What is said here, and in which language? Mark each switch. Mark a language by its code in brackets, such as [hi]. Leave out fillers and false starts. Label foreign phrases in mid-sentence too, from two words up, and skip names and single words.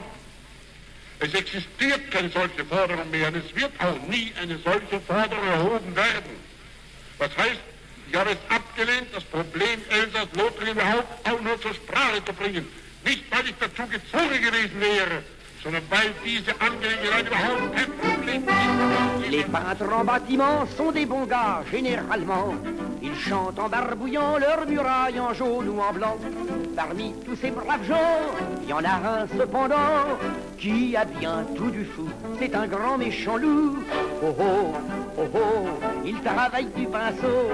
[de] Es existiert keine solche Forderung mehr und es wird auch nie eine solche Forderung erhoben werden. Was heißt, ich habe es abgelehnt, das Problem Elsass-Lothringen überhaupt auch nur zur Sprache zu bringen. Nicht, weil ich dazu gezwungen gewesen wäre, sondern weil diese Angelegenheit überhaupt kein Problem ist. [fr] Les peintres en bâtiment sont des bons gars, généralement. Ils chantent en barbouillant leurs murailles en jaune ou en blanc. Parmi tous ces braves gens, il y en a un cependant qui a bien tout du fou. C'est un grand méchant loup. Oh oh, oh oh, il travaille du pinceau.